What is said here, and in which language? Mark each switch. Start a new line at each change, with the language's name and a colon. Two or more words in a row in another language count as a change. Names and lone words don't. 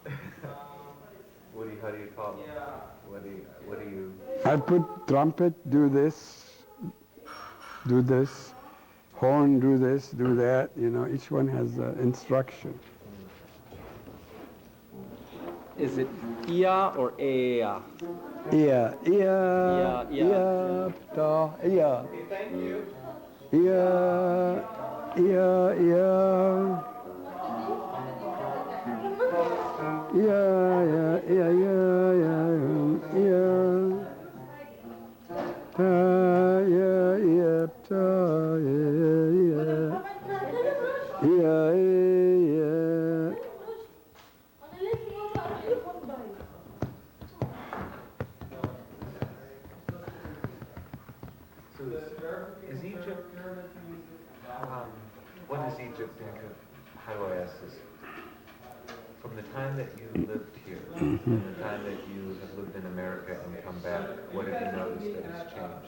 English: How do you call it? What do you? I put trumpet, do this, horn, do this, do that. You know, each one has instruction. Is it Ia or Ea? Ia, Ia. ta, ia. Thank you. Ia, ia, ia. Ia, ia, ia, ia, ia. Ta, ia, ia, ta, ia, ia. Ia, ia. So is Egypt? What does Egypt think of? How do I ask this? From the time that you lived here, and the time that you have lived in America and come back, what have you noticed that has changed?